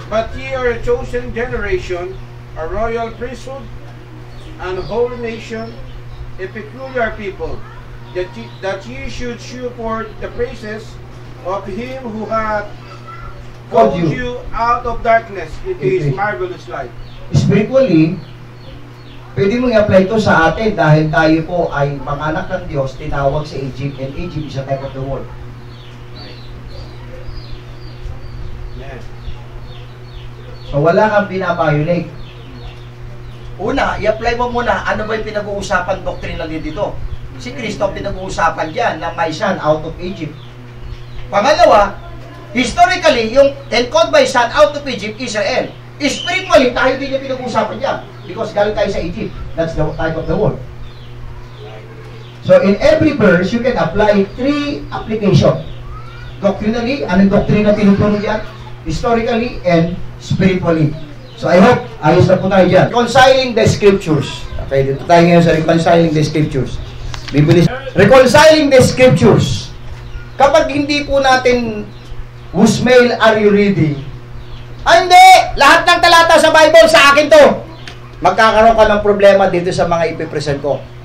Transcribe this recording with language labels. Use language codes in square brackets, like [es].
[en] But ye are a chosen generation, a royal priesthood, and a holy nation, a peculiar people, that ye should shew forth the praises of him who hath called you out of darkness into his marvelous light. [tl] Spiritually, pwede mong i-apply ito sa atin dahil tayo po ay mga anak ng Diyos, tinawag sa Egypt, [en] and Egypt is a type of the world. Yes. [tl] So wala kang binabiolate. Una, i-apply mo muna ano ba yung pinag-uusapan doctrinally dito. Si Kristo ang pinag-uusapan dyan na [en] my son out of Egypt. Pangalawa, historically, yung and called my son out of Egypt, Israel. [tl] Spiritually, tayo din yung pinag-uusapan dyan because galing tayo sa Egypt. [en] That's the type of the world. So in every verse, you can apply 3 application. [tl] Doctrinally, anong doktrina tinuturo dyan? [en] Historically and spiritually. So I hope, [tl] ayos na po tayo dyan. [en] Reconciling the scriptures. [tl] Okay, dito tayo ngayon sa [en] reconciling the scriptures. [tl] Bibilis. [en] Reconciling the scriptures. [tl] Kapag hindi po natin, [en] whose mail are you reading? [tl] Hindi! Lahat ng talata sa Bible, sa akin to. Magkakaroon ka ng problema dito sa mga ipipresent ko.